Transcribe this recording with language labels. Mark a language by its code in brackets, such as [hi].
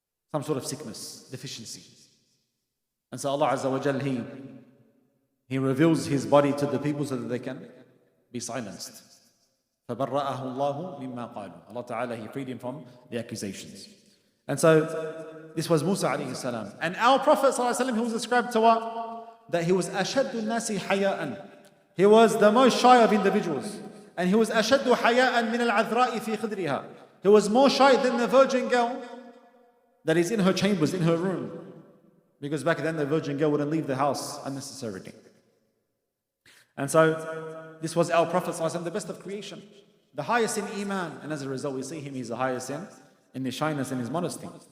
[en] Some sort of sickness, deficiency. And so Allah Azza wa Jal, He reveals His body to the people so that they can be silenced. [ar] فَبَرَّأَهُ اللَّهُ مِمَّا قَالُوا. [en] Allah Ta'ala, He freed him from the accusations. And so, this was Musa alayhi salam. And our Prophet sallallahu alayhi wa sallam, he was described to what? That he was [ar] أَشَدُّ النَّاسِ حَيَاءً. [en] He was the most shy of individuals. And he was [ar] أَشَدُّ حَيَاءً مِنَ الْعَذْرَاءِ فِي خِدْرِهَا. [en] He was more shy than the virgin girl that is in her chambers, in her room. Because back then the virgin girl wouldn't leave the house unnecessarily. And so, this was our Prophet sallallahu alayhi wa sallam, the best of creation. The highest in Iman. And as a result, we see him, he's the highest in his shyness and his modesty.